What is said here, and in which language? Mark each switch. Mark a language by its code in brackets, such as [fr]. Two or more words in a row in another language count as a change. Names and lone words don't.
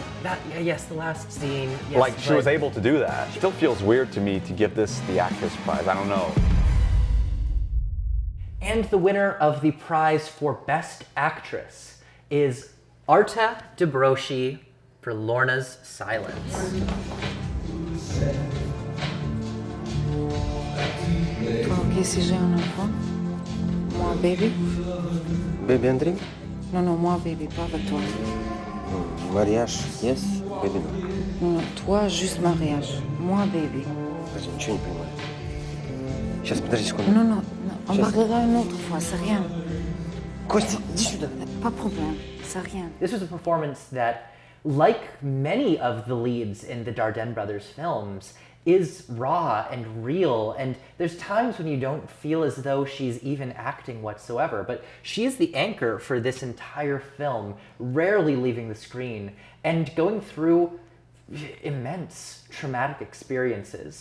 [en] Yes, the last scene. Yes, Like she was able to do that. Still feels weird to me to give this the Actress Prize. I don't know. And the winner of the prize for Best Actress is Arta Debroshi for Lorna's Silence. [fr] Ok, si j'ai un enfant, moi bébé. [en] Baby and drink? [fr] Non, non, moi bébé, pas avec toi. Mariage, [en] yes, baby no. [fr] Non, non, toi juste mariage. Moi bébé. [ru] Подожди, ничего не понимаю. Сейчас, подожди секунду. [fr] Non, non, non, on parlera une autre fois, c'est rien. [ru] Костя, иди сюда. [fr] Pas problème, c'est rien. [en] This was a performance that, like many of the leads in the Dardenne brothers films, is raw and real, and there's times when you don't feel as though she's even acting whatsoever, but she is the anchor for this entire film, rarely leaving the screen, and going through immense traumatic experiences.